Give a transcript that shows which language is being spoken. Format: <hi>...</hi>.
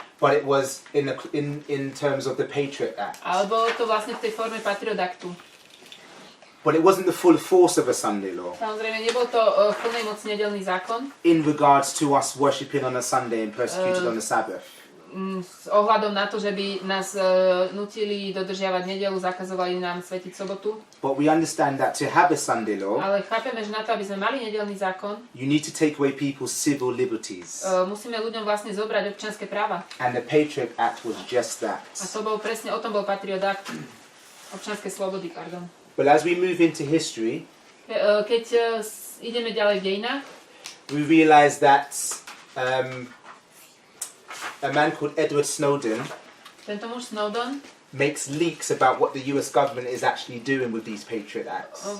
<en>But it was in terms of the Patriot Act.</en> <sk>Ale bolo to vlastne v tej forme Patriot Actu.</sk> <en>But it wasn't the full force of a Sunday law.</en> <sk>Samozrejme, nebol to v plnej moci nedeľný zákon.</sk> <en>In regards to us worshipping on a Sunday and persecuted on the Sabbath.</en> <sk>S ohľadom na to, že by nás nutili dodržiavať nedeľu, zakazovali nám svetiť sobotu.</sk> <en>But we understand that to have a Sunday law,</en> <sk>Ale chápeme, že na to, aby sme mali nedeľný zákon,</sk> <en>you need to take away people's civil liberties.</en> <sk>musíme ľuďom vlastne zobrať občianske práva.</sk> <en>And the Patriot Act was just that.</en> <sk>A to bol presne, o tom bol Patriot Act. Občianske slobody, pardon.</sk> <en>But as we move into history,</en> <sk>Keď ideme ďalej v dejinách,</sk> <en>we realize that a man called Edward Snowden</en> <sk>tento muž Snowden,</sk> <en>makes leaks about what the US government is actually doing with these Patriot Acts.</en>